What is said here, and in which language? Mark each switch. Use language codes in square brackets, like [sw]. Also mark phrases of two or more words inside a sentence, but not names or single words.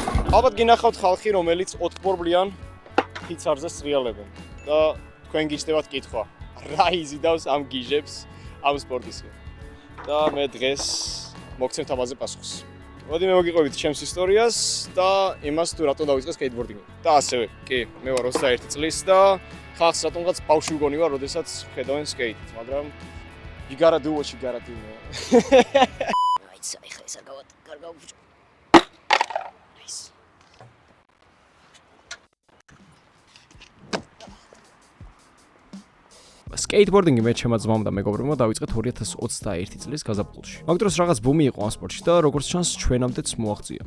[ka] ალბათ გინახავთ ხალხი, რომელიც ოთხბორბლიან ფიცარზე სრიალებენ და თქვენ გიჩნდებათ კითხვა, რა იზიდავს ამ გიჟებს ამ სპორტისკენ. და მე დღეს მოგცემთ ამაზე პასუხს. მოდი მე მოგიყვებით ჩემს ისტორიას და იმას თუ რატო დავიწყე სკეიტბორდინგი. და ასევე, კი, მე ვარ 21 წლის და ხალხს რატომღაც ბავშვი მგონი ვარ, როდესაც ხედავენ სკეიტით, მაგრამ [en] you gotta do what you gotta do. [ka] It's ეხლა ეს არ გავაბუჯო. სკეიტბორდინგი მე ჩემმა ძმამ და მეგობრებმა დავიწყეთ 2021 წლის გაზაფხულში. მაგ დროს რაღაც ბუმი იყო ამ სპორტში და როგორც ჩანს ჩვენამდეც მოაღწია.